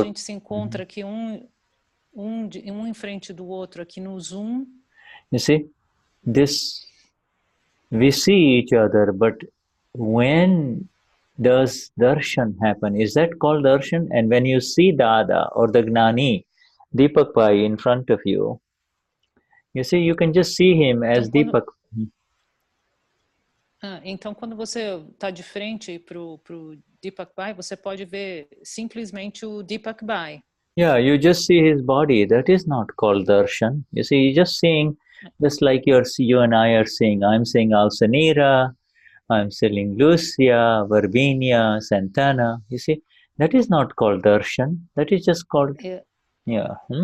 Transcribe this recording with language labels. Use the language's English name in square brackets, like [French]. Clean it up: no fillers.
[Portuguese] a gente se encontra aqui um em frente do outro aqui no Zoom. [English] You see, this, we see each other, but when does darshan happen? Is that called darshan? And when you see Dada or the Gnani, Deepak Bhai in front of you, you see, you can just see him as Deepak. [Portuguese] Então, quando você está de frente para o Deepak Bhai, você pode ver simplesmente o Deepak Bhai. [English] Yeah, you just see his body. That is not called darshan. You see, you're just seeing, just like you and I are seeing. I'm seeing Alsanira, I'm seeing Lucia, Verbinia, Santana. You see, that is not called darshan. That is just called, yeah.